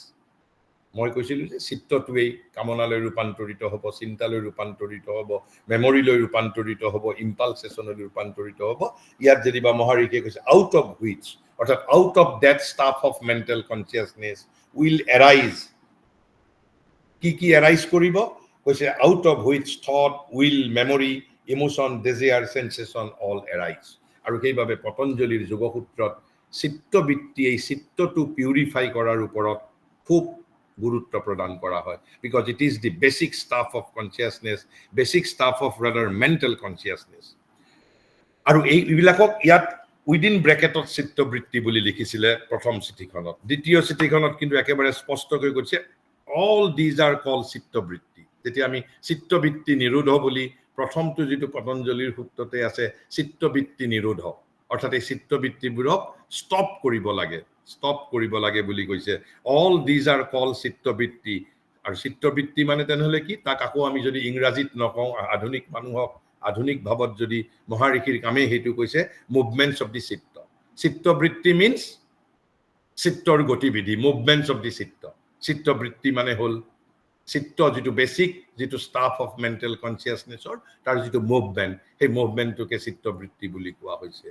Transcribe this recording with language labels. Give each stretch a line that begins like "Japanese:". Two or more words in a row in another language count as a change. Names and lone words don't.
Assamese: মই কৈছিলো যে চিত্তটোৱেই কামনালৈ ৰূপান্তৰিত হ'ব, চিন্তালৈ ৰূপান্তৰিত হ'ব, মেমৰিলৈ ৰূপান্তৰিত হ'ব, ইম্পালসেশনলৈ ৰূপান্তৰিত হ'ব। ইয়াত যেনিবা মহাৰিষিয়ে কৈছে
English: out of which, অৰ্থাৎ out of that staff of mental consciousness will arise।
Assamese: কি কি arise কৰিব?
English: কৈছে out of which thought, will, memory, emotion, desire, sensation all arise।
Assamese: আৰু সেইভাবে পতঞ্জলিৰ যোগসূত্ৰত চিত্তবৃত্তি, এই চিত্তটো পিউৰিফাই কৰাৰ ওপৰত খুব গুৰুত্ব প্ৰদান কৰা হয়।
English: Because it is the basic stuff of consciousness, basic stuff of rather mental consciousness.
Assamese: আৰু এইবিলাকক ইয়াত
English: within bracketত
Assamese: চিত্তবৃত্তি বুলি লিখিছিলে প্ৰথম চিঠিখনত। দ্বিতীয় চিঠিখনত কিন্তু একেবাৰে স্পষ্টকৈ কৈছে
English: all these are called
Assamese: চিত্তবৃত্তি। যেতিয়া আমি চিত্তবৃত্তি নিৰোধ বুলি প্ৰথমটো যিটো পতঞ্জলিৰ সূত্ৰতে আছে, চিত্তবৃত্তি নিৰোধ, অৰ্থাৎ এই চিত্তবৃত্তিবোৰক ষ্টপ কৰিব লাগে বুলি কৈছে।
English: all these are called
Assamese: চিত্তবৃত্তি। আৰু চিত্তবৃত্তি মানে তেনেহলে কি? তাক আকৌ আমি যদি ইংৰাজীত নকওঁ, আধুনিক মানুহক আধুনিক ভাৱত যদি মহাৰিষিৰ কামে সেইটো কৈছে
English: movements of the
Assamese: চিত্ত। চিত্তবৃত্তি মিন্স চিত্তৰ গতিবিধি,
English: movements of the
Assamese: চিত্ত। চিত্তবৃত্তি মানে হ'ল চিত্ত, যিটো বেচিক, যিটো
English: stuff of mental consciousnessৰ,
Assamese: তাৰ যিটো মুভমেন্ট, সেই মুভমেন্টটোকে চিত্তবৃত্তি বুলি কোৱা হৈছে।